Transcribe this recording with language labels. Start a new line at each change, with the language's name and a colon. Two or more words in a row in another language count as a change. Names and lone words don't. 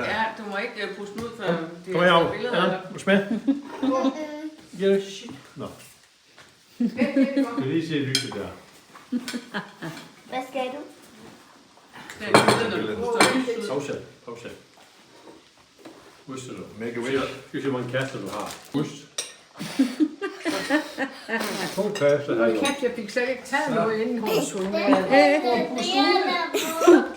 Danish: Ja, du må ikke puste den ud, før det Kom her, er billeder. ja, Eller? du smag. Yes. Nå, Vent lidt, det går. skal lige se lyset der. Hvad skal du? Det er billeder, du puster lys ud. Pause. Pause. Husk du.
English: Make a wish.
Danish: Skal vi se, hvor mange kaster du har. Husk. 2 kaster har jeg. Kæft, jeg fik slet ikke taget noget inden hun skulle med. Det er der på.